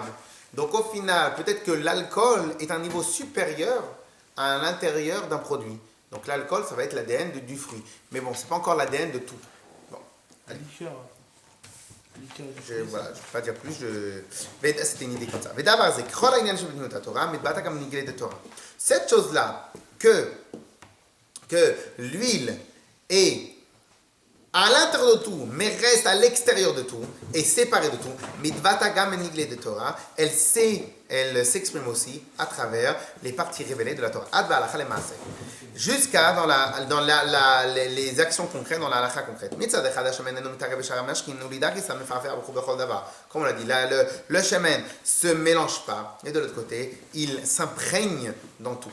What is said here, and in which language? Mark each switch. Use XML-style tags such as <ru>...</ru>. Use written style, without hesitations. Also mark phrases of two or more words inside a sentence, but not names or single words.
<fr>Donc au final, peut-être que l'alcool est un niveau supérieur à l'intérieur d'un produit. Donc l'alcool, ça va être l'ADN du fruit. Mais bon, c'est pas encore l'ADN de tout. Bon. La liqueur. Je ne peux pas dire plus. C'était une idée comme ça.</fr> <he>ודבר זה, ככל העניין שבדמות התורה, מתבטא גם נגלה דתורה.</he> <fr>Cette chose-là, que l'huile est à l'intérieur de tout, mais reste à l'extérieur de tout, et séparée de tout,</fr> <he>מתבטא גם בנגלה דתורה,</he> <fr>elle s'exprime aussi à travers les parties révélées de la Torah.</fr> <he>עד והלכה למעשה.</he> <fr>Jusqu'à dans les actions concrètes, dans la halakha concrète. Comme on l'a dit, le shemen se mélange pas, et de l'autre côté, il s'imprègne dans tout.</fr>